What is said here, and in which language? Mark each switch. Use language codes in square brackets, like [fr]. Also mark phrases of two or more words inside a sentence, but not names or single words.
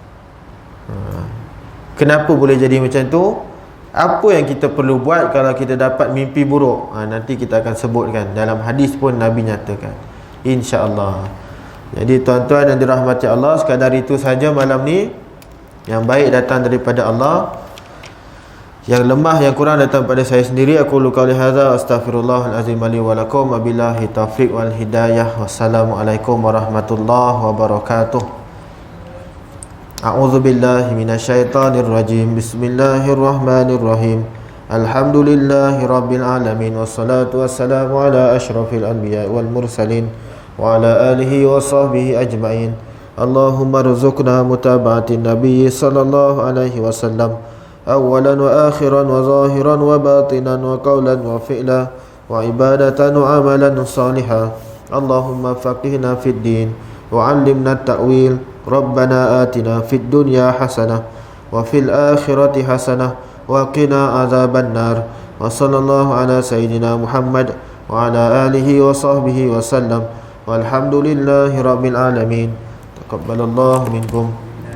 [ms] Kenapa boleh jadi macam tu? Apa yang kita perlu buat kalau kita dapat mimpi buruk? Nanti kita akan sebutkan. Dalam hadis pun Nabi nyatakan, insya-Allah. Jadi tuan-tuan yang dirahmati Allah, sekadar itu saja malam ni. Yang baik datang daripada Allah, yang lemah, yang kurang datang pada saya sendiri. [ar] أقول قولي هذا أستغفر الله العظيم لي ولكم وبالله التوفيق والهداية. والسلام عليكم ورحمة الله وبركاته. أعوذ بالله من الشيطان الرجيم. بسم الله الرحمن الرحيم الحمد لله رب العالمين والصلاة والسلام على أشرف الأنبياء والمرسلين وعلى آله وصحبه أجمعين. اللهم ارزقنا متابعة النبي صلى الله عليه وسلم أولا وآخرا وظاهرا وباطنا وقولا وفعلا وعبادة وعملا صالحا. اللهم فقهنا في الدين وعلمنا التأويل. ربنا آتنا في الدنيا حسنة وفي الآخرة حسنة وقنا عذاب النار. وصلى الله على سيدنا محمد وعلى آله وصحبه وسلم. والحمد لله رب العالمين تقبل الله منكم.